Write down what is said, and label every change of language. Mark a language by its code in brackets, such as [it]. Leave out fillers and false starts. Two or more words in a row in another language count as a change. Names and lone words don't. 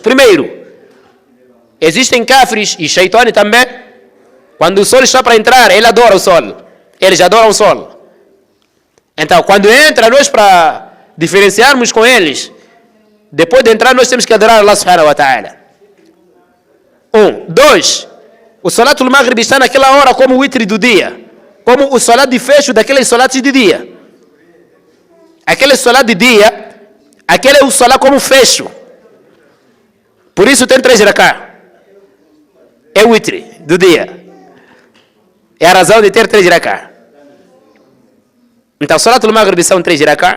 [pt] Primeiro, existem kafris e shaitani também. Quando o sol está para entrar, ele adora o sol. Eles adoram o sol. Então, quando entra, nós para diferenciarmos com eles, depois de entrar, nós temos que adorar [ar] الله سبحانه وتعالى. [pt] 2. O [ar] صلاة المغرب [pt] está naquela hora como o witr do dia. Como o salat de fecho daqueles salats de dia. Aquele salat de dia, aquele é o salat como fecho. Por isso tem 3 rak'ah. É o witr do dia. É a razão de ter 3 rak'ah. Então, o [ar] صلاة المغرب [pt] são 3 rak'ah.